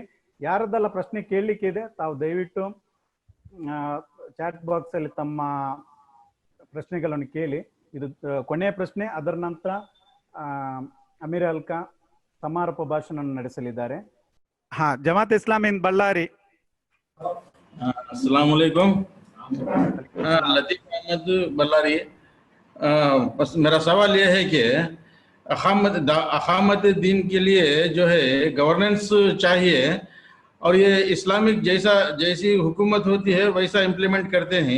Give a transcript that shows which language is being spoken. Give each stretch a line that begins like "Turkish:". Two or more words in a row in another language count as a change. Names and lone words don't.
Kannada: ಯಾರದೆಲ್ಲ ಪ್ರಶ್ನೆ ಕೇಳಲಿಕ್ಕೆ ಇದೆ ತಾವು ದಯವಿಟ್ಟು
English: chat box
Kannada: ಅಲ್ಲಿ ತಮ್ಮ ಪ್ರಶ್ನೆಗಳನ್ನು ಕೇಳಿ. ಇದು ಕೊನೆಯ ಪ್ರಶ್ನೆ. ಅದರ ನಂತರ ಅಮೀರ್ ಅಲ್ಕಾ ಸಮಾರೋಪ ಭಾಷಣ ನಡೆಸಲಿದ್ದಾರೆ. ಜಮಾತ್ ಇಸ್ಲಾಮಿ ಇನ್ ಬಳ್ಳಾರಿ.
Arabic: السلام عليكم.
Hindi: लतीफ अहमद बल्लारी. बस मेरा सवाल यह है कि अखामत दीन के लिए जो है गवर्नेंस चाहिए और ये इस्लामिक जैसी हुकूमत होती है वैसा इम्प्लीमेंट करते हैं.